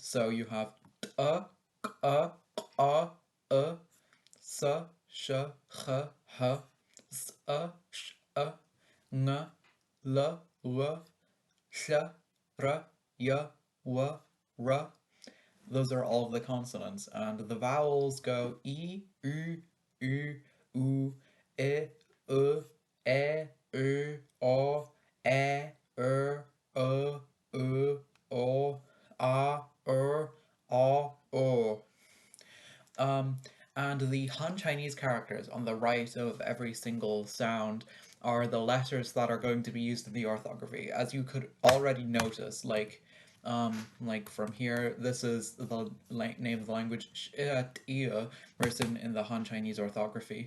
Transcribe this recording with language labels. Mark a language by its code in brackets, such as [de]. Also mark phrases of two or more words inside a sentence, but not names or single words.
[en] So you have uh, uh, uh, s, sh, ch, h, s, sh, ng, l, w, sh, r, y, w, r. Those are all of the consonants, and the vowels go e, u, u, e, e, o, e, o, a, o. Um, and the Han Chinese characters on the right of every single sound are the letters that are going to be used in the orthography. As you could already notice, like from here, this is the name of the language written in the Han Chinese orthography.